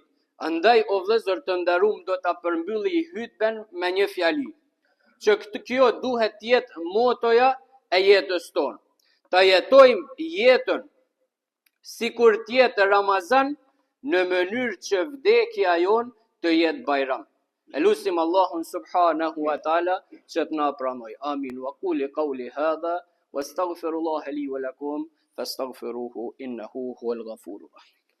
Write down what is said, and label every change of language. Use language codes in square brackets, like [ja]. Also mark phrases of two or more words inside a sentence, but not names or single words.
[sq] Andaj o vëllezër të nderuar, do ta përmbylli hutben me një fjali, që kjo duhet të jetë motoja e jetës tonë. Ta jetojmë jetën sikur të jetë Ramazan, në mënyrë që vdekja jonë të jetë bajram. Elusim Allahun [ar] سبحانه وتعالى [sq] që të na pranoj. Amin. [ar] وقل قولي هذا واستغفر الله لي ولكم فاستغفروه إنه هو الغفور الرحيم.